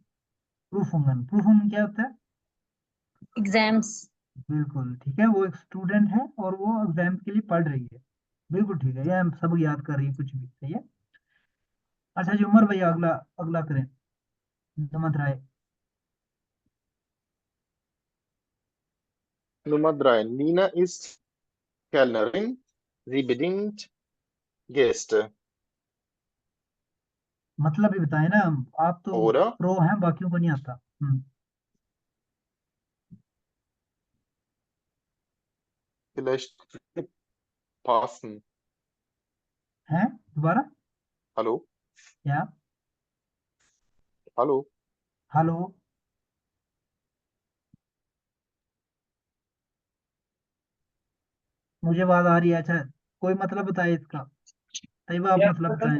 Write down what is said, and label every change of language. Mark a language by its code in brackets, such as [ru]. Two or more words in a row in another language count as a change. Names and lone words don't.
[ur] پروفونگن، پروفونگن کیا ہوتا ہے? ایگزامز. بالکل ٹھیک ہے، وہ ایک اسٹوڈنٹ ہے اور وہ ایگزام کے لیے پڑھ رہی ہے. بالکل ٹھیک ہے، یہ ہم سب یاد کر رہی ہے کچھ بھی، صحیح ہے۔ اچھا جی، عمر بھیا اگلا اگلا کریں, [de] Nummer drei. Nummer 3. Nina ist Kellnerin. Sie bedient Gäste. [ur] مطلب بھی بتائے نا، آپ تو Oder پرو ہیں، باقیوں کو نہیں آتا. [de] vielleicht passen. [ur] ہیں دوبارہ? Hallo? کیا? Hallo? ہیلو؟ مجھے آواز آ رہی ہے. اچھا، کوئی مطلب بتائے اس کا، طیبہ آپ مطلب بتائیں.